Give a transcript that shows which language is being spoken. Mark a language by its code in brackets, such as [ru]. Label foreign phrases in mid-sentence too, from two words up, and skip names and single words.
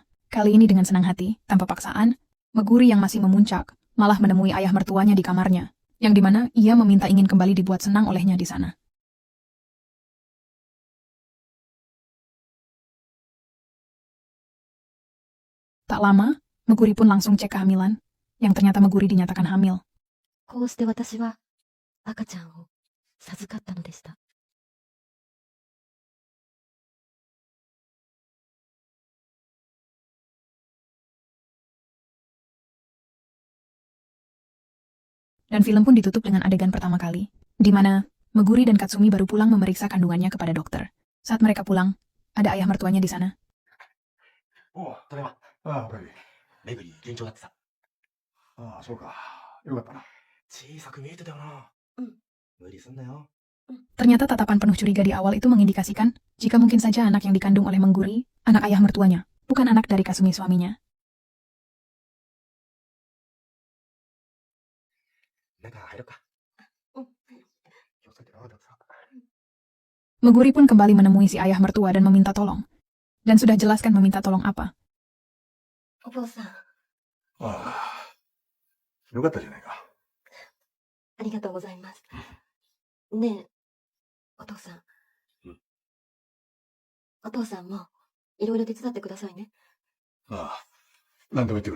[id] Kali ini dengan senang hati, tanpa paksaan, Meguri yang masih memuncak, malah menemui ayah mertuanya di kamarnya, yang dimana ia meminta ingin kembali dibuat senang olehnya di sana. Tak lama, Meguri pun langsung cek kehamilan, yang ternyata Meguri dinyatakan hamil. [ja] こうして私は赤ちゃんを授かったのでした。 [id] Dan film pun ditutup dengan adegan pertama kali, di mana Meguri dan Katsumi baru pulang memeriksa kandungannya kepada dokter. Saat mereka pulang, ada ayah mertuanya di sana. [ja] おう、ただいま。ああ、おかえり。めぐり順調だってさ。ああ、そうか。よかったな。小さく見えてたよな。無理すんなよ。 [id] Ternyata tatapan penuh curiga di awal itu mengindikasikan jika mungkin saja anak yang dikandung oleh Meguri, anak ayah mertuanya, bukan anak dari Kasumi suaminya. [ja] 中入ろうか。気をつけてな、だってさ。 [id] Meguri pun kembali menemui si ayah mertua dan meminta tolong. Dan sudah jelaskan meminta tolong apa. [ja] お坊さん、ああ、よかったじゃないか。ありがとうございます。ねえ、お父さん。お父さんも、いろいろ手伝ってくださいね。ああ、何でも言ってくれ。